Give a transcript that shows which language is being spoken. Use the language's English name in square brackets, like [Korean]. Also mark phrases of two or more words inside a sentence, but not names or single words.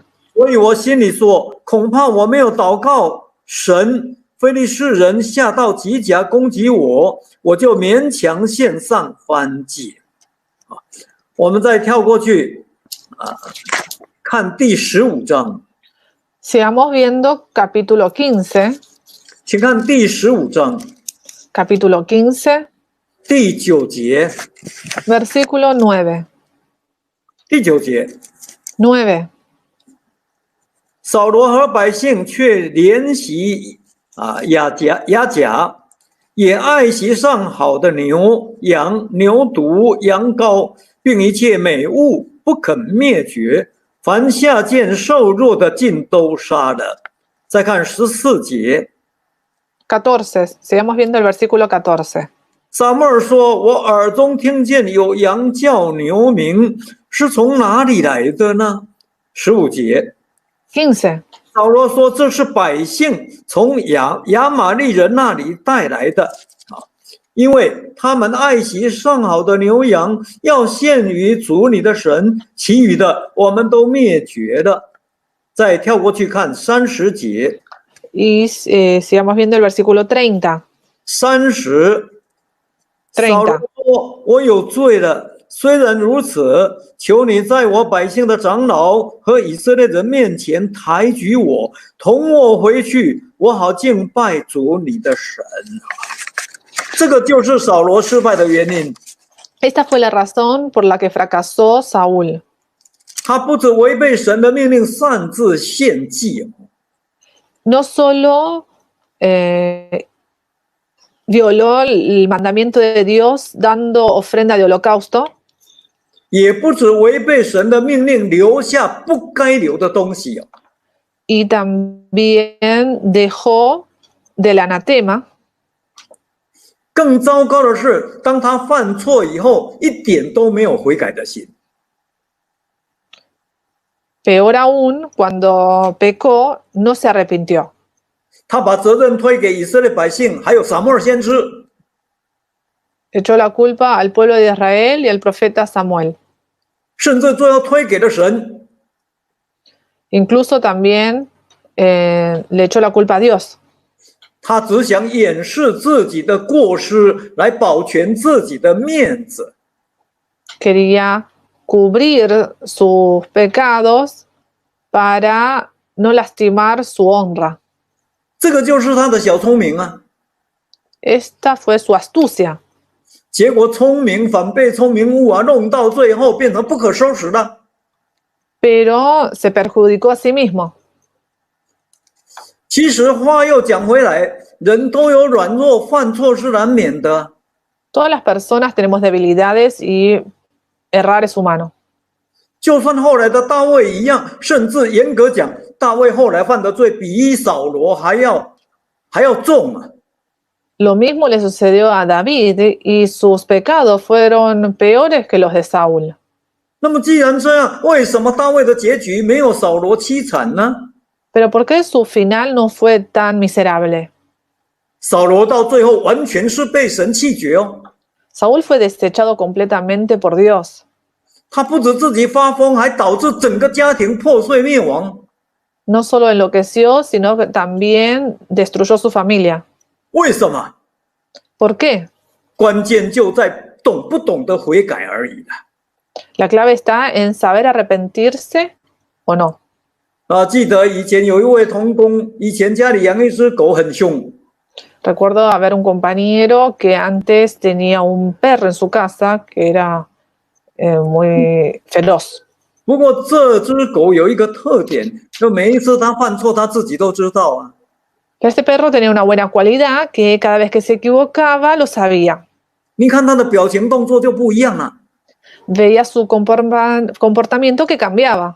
[Chinese] 所以我心里说，恐怕我没有祷告神，非利士人下到吉甲攻击我，我就勉强献上燔祭。我们再跳过去看第15章， [Spanish] Sigamos viendo capítulo 15. [Chinese] 请看第15章 [Spanish] Capítulo 15, [Chinese] 第9节， [Spanish] versículo 9. [Chinese] 第9节， 9. 扫罗和百姓却怜惜亚甲，也爱惜上好的牛羊、牛犊、羊羔，并一切美物，不肯灭绝。凡下贱瘦弱的，尽都杀了。再看14节， [Spanish] 14. Sigamos viendo el versículo 14. [Chinese] 撒母耳说：“我耳中听见有羊叫牛鸣，是从哪里来的呢？”15节， 15. 扫罗说：“这是百姓从亚玛力人那里带来的因为他们爱惜上好的牛羊，要献于主你的神，其余的我们都灭绝了。” 再跳过去看30节， [Spanish] Y sigamos viendo el versículo 30. [Chinese] 30，扫罗说：“我有罪了。虽然如此，求你在我百姓的长老和以色列人面前抬举我，同我回去，我好敬拜主你的神。” 这个就是扫罗失败的原因。 [Spanish] Esta fue la razón por la que fracasó Saúl. [Chinese] 他不止违背神的命令，擅自献祭， [Spanish] No solo violó el mandamiento de Dios dando ofrenda de holocausto, [Chinese] 也不止违背神的命令，留下不该留的东西 [Spanish] y también dejó del anatema. [Chinese] 更糟糕的是，当他犯错以后，一点都没有悔改的心。 [Spanish] Peor aún, cuando pecó, no se arrepintió. [Chinese] 他把责任推给以色列百姓，还有撒母耳先知。 [Spanish] Echó la culpa al pueblo de Israel y al profeta Samuel. [Chinese] 甚至最后推给了神。 [Spanish] Incluso también le echó la culpa a Dios. [Chinese] 他只想掩饰自己的过失，来保全自己的面子。 [Spanish] Quería cubrir sus pecados para no lastimar su honra. [Chinese] 这个就是他的小聪明啊。 [Spanish] Esta fue su astucia. [Chinese] 结果聪明反被聪明误啊，弄到最后变成不可收拾的。 [Spanish] Pero se perjudicó a sí mismo. [Chinese] 其实话又讲回来，人都有软弱，犯错是难免的。 [Spanish] Todas las personas tenemos debilidades y errar es humano. [Chinese] 就算后来的大卫一样，甚至严格讲，大卫后来犯的罪比扫罗还要重啊。 [Spanish] Lo mismo le sucedió a David y sus pecados fueron peores que los de Saúl. [Chinese] 那么既然这样，为什么大卫的结局没有扫罗凄惨呢？ [Spanish] Pero ¿por qué su final no fue tan miserable? [Chinese] 扫罗到最后完全是被神弃绝哦。 [Spanish] Saúl fue desechado completamente por Dios. [Chinese] 他不止自己发疯，还导致整个家庭破碎灭亡。 [Spanish] No solo enloqueció, sino que también destruyó su familia. [Chinese] 为什么？ [Spanish] ¿Por qué? [Chinese] 关键就在懂不懂得悔改而已啦。 [Spanish] La clave está en saber arrepentirse o no. [Chinese] 记得以前有一位同工，以前家里养一只狗很凶， [Spanish] Recuerdo haber un compañero que antes tenía un perro en su casa que era muy feroz. [Chinese] 不过这只狗有一个特点，就每一次它犯错，它自己都知道啊。 [Spanish] Pero este perro tenía una buena cualidad que cada vez que se equivocaba lo sabía. [Chinese] 你看它的表情动作就不一样了， [Spanish] Veía su comportamiento que cambiaba.